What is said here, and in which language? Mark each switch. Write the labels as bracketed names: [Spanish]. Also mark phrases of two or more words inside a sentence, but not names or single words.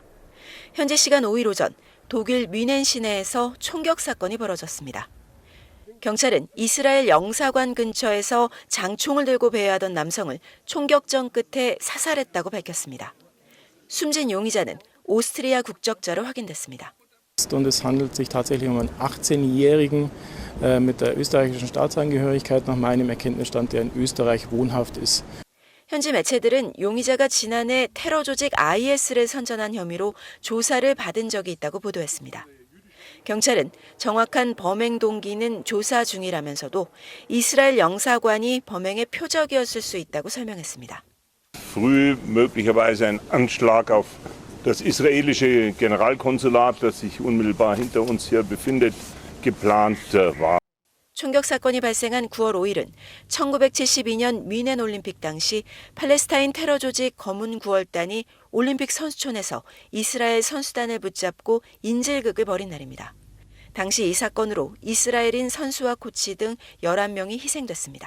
[Korean] 현재 시간 5일 오전 독일 뮌헨 시내에서 총격 사건이 벌어졌습니다. 경찰은 이스라엘 영사관 근처에서 장총을 들고 배회하던 남성을 총격전 끝에 사살했다고 밝혔습니다. 숨진 용의자는 오스트리아 국적자로 확인됐습니다. [German] Und es handelt sich tatsächlich um einen 18-Jährigen mit der österreichischen Staatsangehörigkeit nach meinem Erkenntnisstand, der in Österreich wohnhaft ist. [Korean] 현지 매체들은 용의자가 지난해 테러 조직 IS를 선전한 혐의로 조사를 받은 적이 있다고 보도했습니다. 경찰은 정확한 범행 동기는 조사 중이라면서도 이스라엘 영사관이 범행의 표적이었을 수 있다고 설명했습니다. [German] Früh möglicherweise ein Anschlag auf das israelische Generalkonsulat, das sich unmittelbar hinter uns hier befindet, geplant war. [Korean] 총격 사건이 발생한 9월 5일은 1972년 뮌헨 올림픽 당시 팔레스타인 테러 조직 검은 9월단이 올림픽 선수촌에서 이스라엘 선수단을 붙잡고 인질극을 벌인 날입니다. 당시 이 사건으로 이스라엘인 선수와 코치 등 11명이 희생됐습니다.